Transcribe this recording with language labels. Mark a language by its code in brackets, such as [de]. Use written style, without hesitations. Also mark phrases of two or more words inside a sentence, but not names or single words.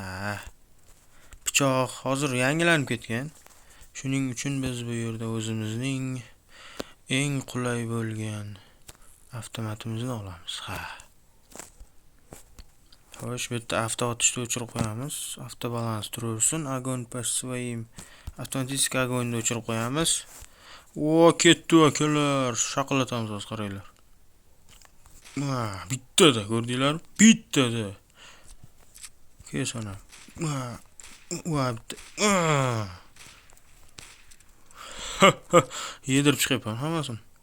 [uz] Pichoq hozir yangilanib ketgan. Shuning uchun biz bu yerda o'zimizning eng qulay bo'lgan avtomatimizni olamiz. Ha. Xo'sh, bu yerda avtootishni o'chirib qo'yamiz. Avtobalans turaversin. [ru] Огонь по своим [uz] avtomatik огоньni o'chirib qo'yamiz. O, ketdi akalar. Shaqillatamiz hozir qaranglar. Bittada ko'rdinglarmi? Bittada. Kesana. Yedirib chiqyapman hammasini.